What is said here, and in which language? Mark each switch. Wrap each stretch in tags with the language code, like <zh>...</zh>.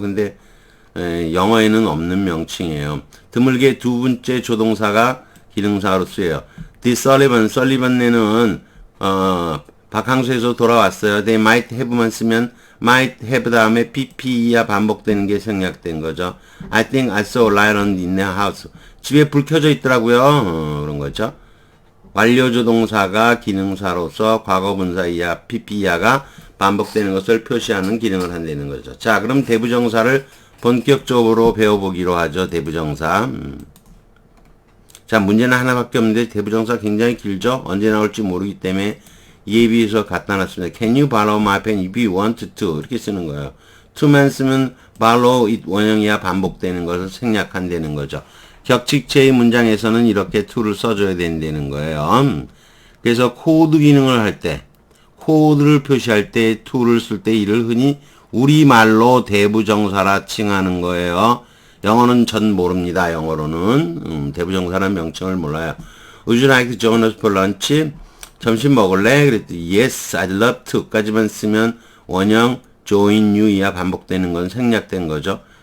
<ko>근데 영어에는 없는 명칭이에요. 드물게 두 번째 조동사가 기능사로 쓰여요. The Sullivan에는 바캉스에서 돌아왔어요.</ko> <en>They might have</en> <ko>만 쓰면 might have 다음에 pp야 반복되는 게 생략된 거죠.</ko> <en>I think I saw a light on in their house.</en> <ko>집에 불 켜져 있더라고요. 그런 거죠. 완료조 동사가 기능사로서 과거분사 이하 pp야가 반복되는 것을 표시하는 기능을 한다는 거죠. 자, 그럼 대부정사를 본격적으로 배워보기로 하죠. 대부정사. 자, 문제는 하나밖에 없는데 대부정사 굉장히 길죠. 언제 나올지 모르기 때문에 이에 비해서 갖다 놨습니다.</ko> <en>Can you borrow my pen if you want to?</en> <ko>이렇게 쓰는 거예요. to만 쓰면 borrow it 원형이야 반복되는 것을 생략한다는 거죠. 격칙체의 문장에서는 이렇게 to를 써줘야 된다는 거예요. 그래서 코드 기능을 할 때, 코드를 표시할 때 to를 쓸 때 이를 흔히 우리말로 대부정사라 칭하는 거예요. 영어는 전 모릅니다. 영어로는 대부정사라는 명칭을 몰라요.</ko> <en>Would you like to join us for lunch?</en> <ko>점심 먹을래? 그랬더니</ko> <en>Yes, I'd love to</en> <ko>까지만 쓰면 원형 join you 이하 반복되는 건 생략된 거죠.</ko>